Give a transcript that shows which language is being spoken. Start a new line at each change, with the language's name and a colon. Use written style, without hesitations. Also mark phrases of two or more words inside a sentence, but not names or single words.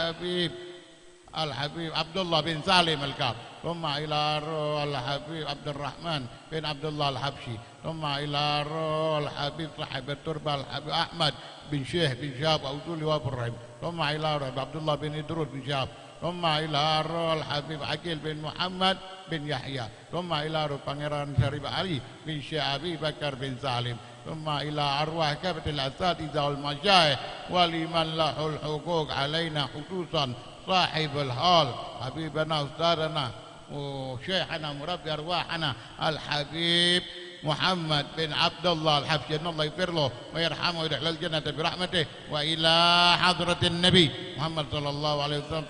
Arabic: الحبيب عبد الله بن سالم الكاف، ثم إلى أرواح الحبيب عبد الرحمن بن عبد الله الحبشي، ثم إلى أرواح الحبيب صاحب التربة الحبيب أحمد بن شيخ بن شهاب أوزولي وابراهيم، ثم إلى أرواح عبد الله بن إدروس بن شهاب، ثم إلى أرواح الحبيب عقيل بن محمد بن يحيى، ثم إلى أرواح Pangeran Syarif Ali bin Syekh Abi Bakar bin Salim، ثم إلى أرواح كافة الأساتذة والمشايخ ولمن له الحقوق علينا خصوصا صاحب الحال حبيبنا أستاذنا وشيخنا مربي أرواحنا الحبيب محمد بن عبد الله الحبشي، إن الله يغفر له ويرحمه ويدخل الجنة برحمته، وإلى حضرة النبي محمد صلى الله عليه وسلم.